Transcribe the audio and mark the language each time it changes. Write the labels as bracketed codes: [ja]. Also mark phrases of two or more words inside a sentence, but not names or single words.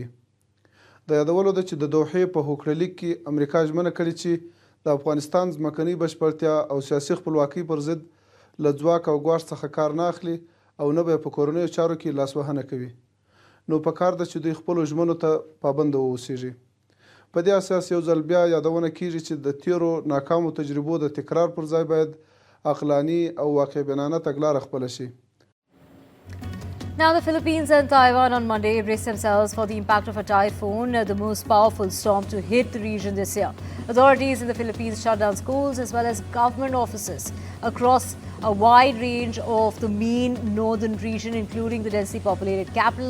[ps] د یادولو ده چې د دوحې په هوکړلیک کې امریکا ژمنه کړې چې د افغانستان ځمکنۍ بشپړتیا او سیاسي خپلواکۍ پر ضد له ځواک او ګواښ څخه کار نه اخلي او نه به یې په کورنیو چارو کې لاسوهنه کوي. نو پکار ده چې دوی خپلو ژمنو ته پابنده واوسیږي. په دې اساس یو ځل بیا یادونه کیږي چې د تیرو ناکامو تجربو د تکرار پر ځای باید عقلاني او واقع بینانه تګلاره خپله شي. [en] Now, the Philippines and Taiwan on Monday braced themselves for the impact of a typhoon, the most powerful storm to hit the region this year. Authorities in the Philippines shut down schools as well as government offices across a wide range of the main northern region, including the densely populated capital.